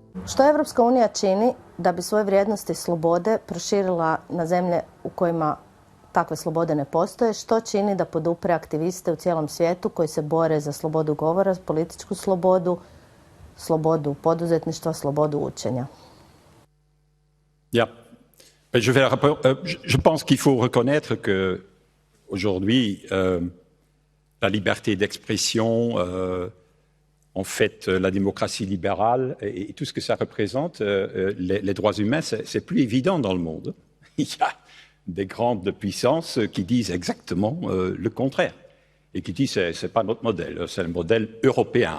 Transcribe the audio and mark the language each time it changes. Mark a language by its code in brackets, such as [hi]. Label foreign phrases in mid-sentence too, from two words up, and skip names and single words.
[bs] Što Evropska unija čini da bi svoje vrijednosti slobode proširila na zemlje u kojima takve slobode ne postoje? Što čini da podupre aktiviste u cijelom svijetu koji se bore za slobodu govora, političku slobodu, slobodu poduzetništva, slobodu učenja? [fr] Ja, je pense qu'il faut reconnaître que aujourd'hui la liberté d'expression, en fait la démocratie libérale et tout ce que ça représente, les droits humains, c'est plus évident dans le monde. Il y a des grandes puissances qui disent exactement le contraire et qui disent c'est pas notre modèle, c'est le modèle européen.